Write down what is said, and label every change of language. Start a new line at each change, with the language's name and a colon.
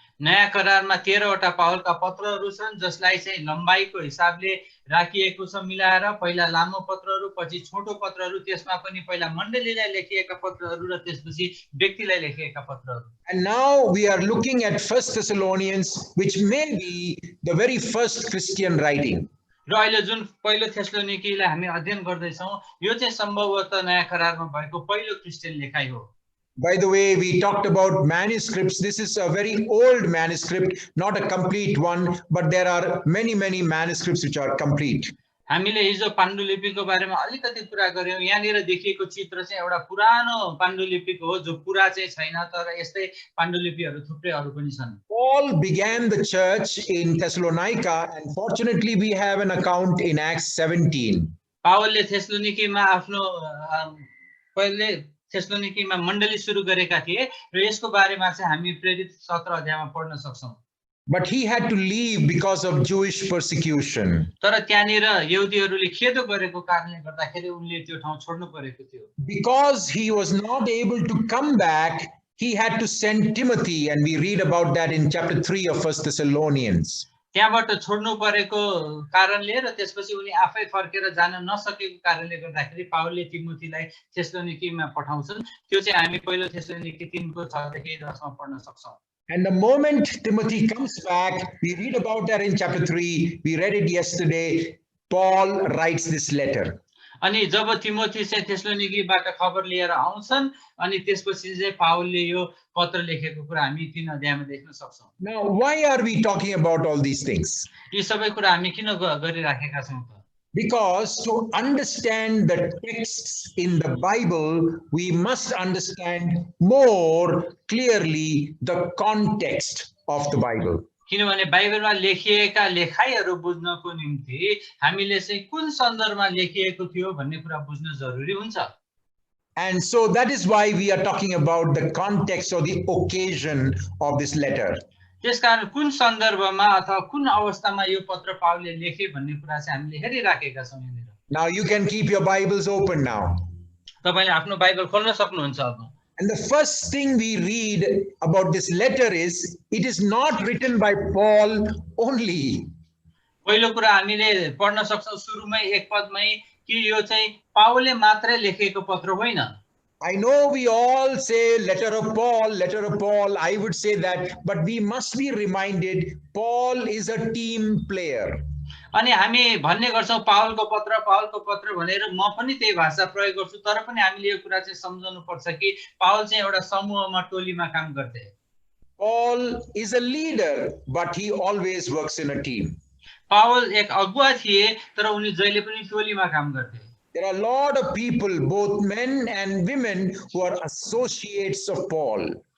Nepali: नयाँ करारमा 13 वटा पावलका पत्रहरू छन्, जसलाई चाहिँ लम्बाइको हिसाबले राखिएको छ मिलाएर। पहिला लामो पत्रहरू, पछि छोटो पत्रहरू, त्यसमा पनि पहिला मण्डलीलाई लेखिएका पत्रहरू र त्यसपछि व्यक्तिलाई लेखिएका पत्रहरू।
English: And now we are looking at 1 Thessalonians, which may be the very first Christian writing.
Nepali: र अहिले जुन पहिलो थेसलोनिकीलाई हामी अध्ययन गर्दै छौं, यो चाहिँ सम्भवतः नयाँ करारमा भएको पहिलो क्रिस्चियन लेखाइ हो।
English: By the way, we talked about manuscripts. This is a very old manuscript, not a complete one, but there are many manuscripts which are complete.
Nepali: हामीले हिजो पाण्डुलिपिको बारेमा अलिकति कुरा गर्यौं। यहाँनिर देखिएको चित्र चाहिँ एउटा पुरानो पाण्डुलिपिको हो, जो पूरा चाहिँ छैन, तर यस्तै पाण्डुलिपिहरू थुप्रै अरु पनि छन्।
English: Paul began the church in Thessalonica, and fortunately we have an account in Acts 17.
Nepali: पावलले थेसलोनिकीमा आफ्नो पहिले थेसलोनिकीमा मण्डली सुरु गरेका थिए र यसको बारेमा चाहिँ हामी प्रेरित 17 अध्यायमा पढ्न सक्छौं।
English: But he had to leave because of Jewish persecution.
Nepali: तर त्यहाँनिर यहुदीहरूले खेदो गरेको कारणले गर्दाखेरि उनले त्यो ठाउँ छोड्नु परेको थियो।
English: Because he was not able to come back, he had to send Timothy, and we read about that in chapter 3 of 1 Thessalonians.
Nepali: त्यहाँबाट छोड्नु परेको कारणले र त्यसपछि उनी आफै फर्केर जान नसकेको कारणले गर्दाखेरि पावलले तिमोथीलाई थेसलोनिकीमा पठाउँछन्। त्यो चाहिँ हामी पहिलो थेसलोनिकी 3:6-10 पढ्न सक्छौँ।
English: And the moment Timothy comes back, we read about that in chapter 3. We read it yesterday. Paul writes this letter.
Nepali: अनि जब तिमोथी चाहिँ थेसलोनिकीबाट खबर लिएर आउँछन् अनि त्यसपछि चाहिँ पावलले यो पत्र लेखेको कुरा हामी 3 अध्यायमा देख्न सक्छौँ।
English: Now, why are we talking about all these things?
Nepali: यी सबै कुरा हामी किन गरिराखेका छौँ त?
English: Because to understand the texts in the Bible, we must understand more clearly the context of the Bible.
Nepali: किनभने बाइबलमा लेखिएका लेखाइहरू बुझ्नको निम्ति हामीले चाहिँ कुन सन्दर्भमा लेखिएको थियो भन्ने कुरा बुझ्न जरुरी हुन्छ।
English: And so that is why we are talking about the context or the occasion of this letter.
Nepali: त्यसकारण कुन सन्दर्भमा अथवा कुन अवस्थामा यो पत्र पावलले लेखे भन्ने कुरा चाहिँ हामीले हेरिराखेका छौँ यहाँनिर।
English: Now you can keep your Bibles open now.
Nepali: तपाईले आफ्नो बाइबल खोल्न सक्नुहुन्छ अब।
English: And the first thing we read about this letter is, it is not written by Paul only.
Nepali: पहिलो कुरा हामीले पढ्न सक्छौँ सुरुमै एक पदमै कि यो चाहिँ पावलले मात्रै लेखेको पत्र होइन।
English: I know we all say letter of Paul, I would say that, but we must be reminded Paul is a team player.
Nepali: अनि हामी भन्ने गर्छौँ पावलको पत्र भनेर म पनि त्यही भाषा प्रयोग गर्छु, तर पनि हामीले यो कुरा चाहिँ सम्झनु पर्छ कि पावल चाहिँ एउटा समूहमा टोलीमा काम गर्थे।
English: Paul is a leader, but he always works in a team.
Nepali: Paul एक अगुवा थिए तर उनी जहिले पनि टोलीमा काम गर्थे।
English: There are a lot of people, both men and women, who are associates of Paul.